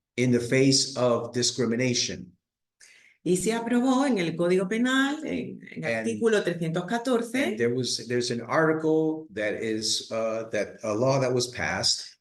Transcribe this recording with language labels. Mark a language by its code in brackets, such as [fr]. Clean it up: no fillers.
[en] in the face of discrimination. [es] Y se aprobó en el Código Penal, en el [en] And- [es] artículo [en] And [es] 314, [en] there's an article that is that a law that was passed